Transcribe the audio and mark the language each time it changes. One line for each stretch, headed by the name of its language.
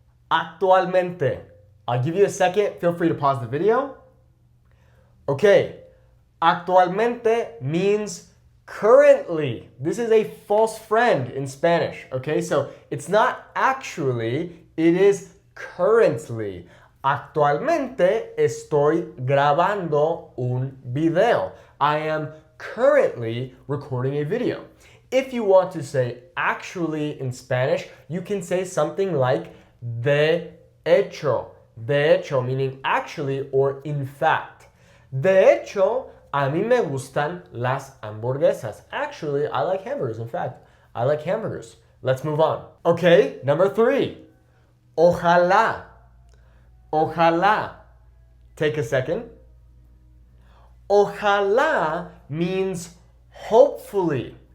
English: Actualmente. I'll give you a second. Feel free to pause the video. Okay, actualmente means currently. This is a false friend in Spanish. Okay, so it's not actually, it is currently.
Spanish: Actualmente estoy grabando un video.
English: I am currently recording a video. If you want to say actually in Spanish, you can say something like de hecho. De hecho meaning actually or in fact.
Spanish: De hecho, a mí me gustan las hamburguesas.
English: Actually, I like hamburgers. In fact, I like hamburgers. Let's move on. Okay, number 3. Ojalá. Ojalá. Take a second. Ojalá means hopefully.